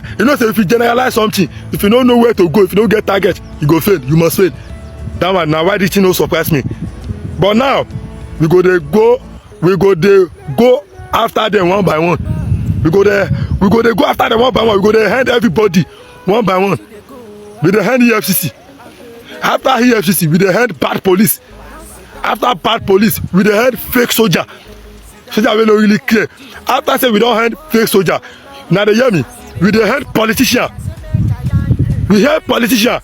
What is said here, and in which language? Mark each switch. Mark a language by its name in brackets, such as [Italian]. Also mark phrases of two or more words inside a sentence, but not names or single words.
[Nigerian Pidgin] You know, so if you generalize something, if you don't know where to go, if you don't get target, you go fail. You must fail. That one. Now why this thing no surprise me? But now we go after them one by one. We go after them one by one. We go there hand everybody one by one. We dey hand EFCC. After EFCC, we dey hand bad police. After bad police, we dey hand fake soldier. Soldier wey no really clear. After say we don hand fake soldier, now they hear me. We dey hand politician. We hand politician.